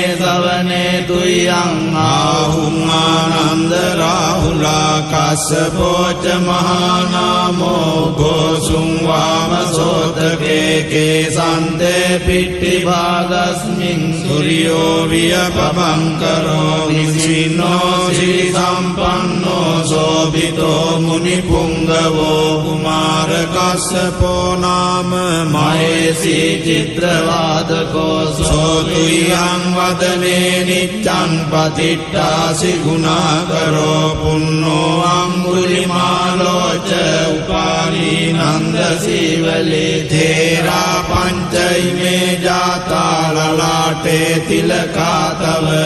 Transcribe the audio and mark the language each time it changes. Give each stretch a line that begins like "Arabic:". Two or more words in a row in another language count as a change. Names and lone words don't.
Pali: සවනේ තුයං ආහුං ආනන්ද රාහුලා කස්සපෝච මහානාමෝ ගෝසුං වාමසෝතකේ කේසන්තේ පිට්ඨිභාගස්මින් සූර්යෝ වියපබංකරෝ නිසිනෝ සී සම්පන්නෝ සෝභිතෝ මුනිපුංගවෝ කුමාර කස්සපෝ නාම මහේසී චිත්‍රවාදකෝ සෝතුයං වදනේ නිච්ඡං පතිට්ඨාසි ගුණාකරෝ පුන්නෝ අංගුලිමාලෝ ච උපාලී නන්ද සීවලේ තේරා පංචෛමේ ජාතා ලලාටේ තිලකා තව